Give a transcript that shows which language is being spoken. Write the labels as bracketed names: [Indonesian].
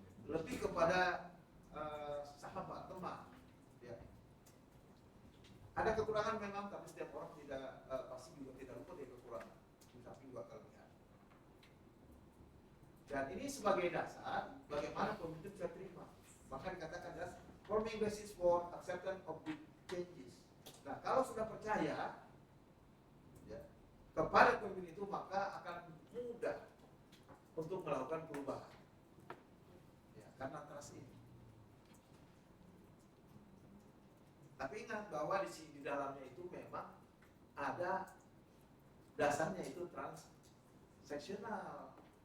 [Indonesian] Lebih kepada sahabat, teman. Ya. Ada kekurangan memang, tapi setiap orang tidak pasti juga tidak luput dari kekurangan, tapi juga kelebihan. Dan ini sebagai dasar bagaimana pemimpin bisa terima. Maka dikatakan [English] that's forming basis for acceptance of the changes. [Indonesian] Nah, kalau sudah percaya ya, kepada pemimpin itu, maka akan mudah untuk melakukan perubahan. Ya, karena trust ini. Tapi ingat bahwa di dalamnya itu memang ada dasarnya itu transaksional.